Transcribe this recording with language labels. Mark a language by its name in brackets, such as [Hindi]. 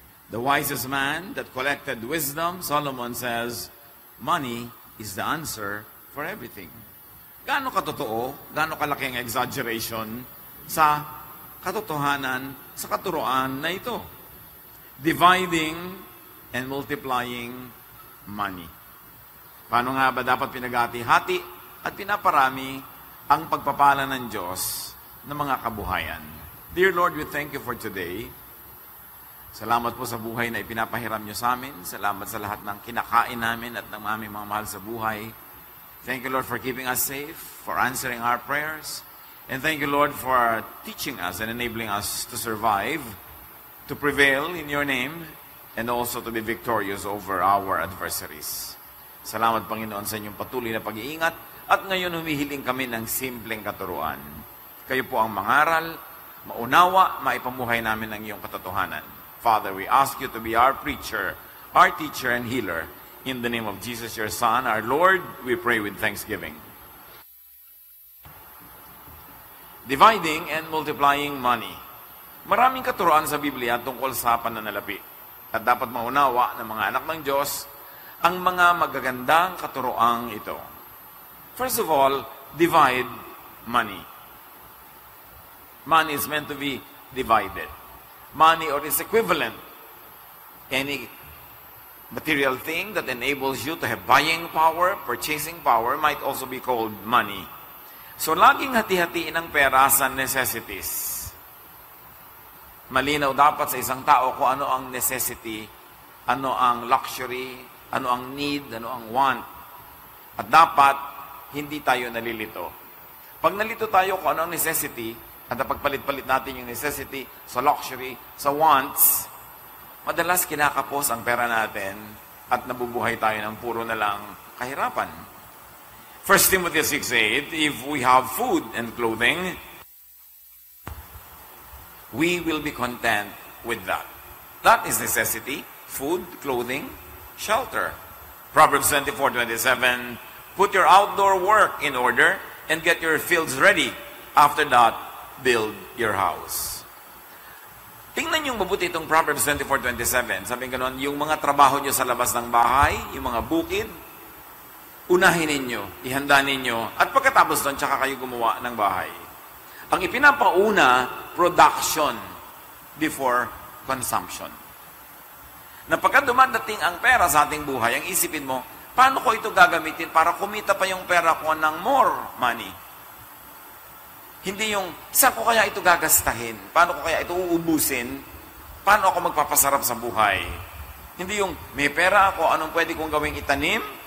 [English] The wisest man that collected wisdom, Solomon says, money is the answer for everything. [Filipino] Gaano katotoo, gaano kalaki ang exaggeration sa katotohanan, sa katuroan na ito. [English] Dividing and multiplying money. [Filipino] Paano nga ba dapat pinagati-hati at pinaparami ang pagpapala ng Diyos ng mga kabuhayan? [English] Dear Lord, we thank you for today. [Filipino] Salamat po sa buhay na ipinapahiram niyo sa amin. Salamat sa lahat ng kinakain namin at ng aming mga mahal sa buhay. [English] Thank you, Lord, for keeping us safe, for answering our prayers. And thank you, Lord, for teaching us and enabling us to survive, to prevail in your name, and also to be victorious over our adversaries. [Filipino] Salamat, Panginoon, sa inyong patuloy na pag-iingat. At ngayon humihiling kami ng simpleng katuruan. Kayo po ang mangaral, maunawa, maipamuhay namin ang iyong katotohanan. [English] Father, we ask you to be our preacher, our teacher and healer. In the name of Jesus, your Son, our Lord, we pray with thanksgiving. Dividing and multiplying money. [Filipino] Maraming katuruan sa Biblia tungkol sa pananalapi. At dapat maunawa ng mga anak ng Diyos ang mga magagandang katuroang ito. [English] First of all, divide money. Money is meant to be divided. Money or its equivalent. Any material thing that enables you to have buying power, purchasing power, might also be called money. [Filipino] So, laging hati-hatiin ang pera sa necessities. Malinaw dapat sa isang tao kung ano ang necessity, ano ang luxury, ano ang need, ano ang want. At dapat, hindi tayo nalilito. Pag nalito tayo kung ano ang necessity, at napagpalit-palit natin yung necessity sa luxury, sa wants, madalas kinakapos ang pera natin at nabubuhay tayo ng puro na lang kahirapan. [English] 1 Timothy 6:8, if we have food and clothing, we will be content with that. That is necessity, food, clothing, shelter. Proverbs 24:27, put your outdoor work in order and get your fields ready. After that, build your house. [Filipino] Tingnan niyo mabuti itong Proverbs 24:27. Sabi gano'n, yung mga trabaho niyo sa labas ng bahay, yung mga bukid, unahin ninyo, ihanda ninyo, at pagkatapos doon, tsaka kayo gumawa ng bahay. Ang ipinapauna, [English] production before consumption. [Filipino] Na pagka dumadating ang pera sa ating buhay, ang isipin mo, paano ko ito gagamitin para kumita pa yung pera ko ng [English] more money? [Filipino] Hindi yung, saan ko kaya ito gagastahin? Paano ko kaya ito uubusin? Paano ako magpapasarap sa buhay? Hindi yung, may pera ako, anong pwede kong gawing itanim?